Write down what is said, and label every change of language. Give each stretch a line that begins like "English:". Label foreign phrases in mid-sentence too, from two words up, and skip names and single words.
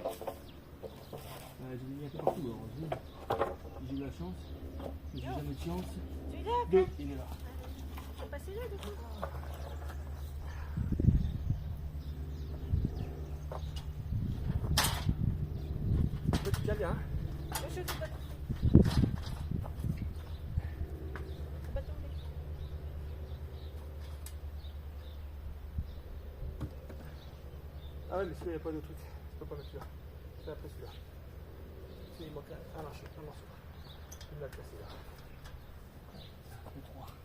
French: J'ai mis un peu partout, heureusement. J'ai eu la chance, mais j'ai jamais de chance. Celui-là? Deux, il est là. C'est pas celui-là du coup? Toi, tu tiens bien, hein?
Filipino: Je Shoot, ba't? Ba't ulit?
French: Ah ouais, mais celui-là, il n'y a pas de truc. Je peux pas mettre celui-là. C'est après celui-là. Si, il manque un. Ah non, un morceau. Il me l'a cassé là. Le 3.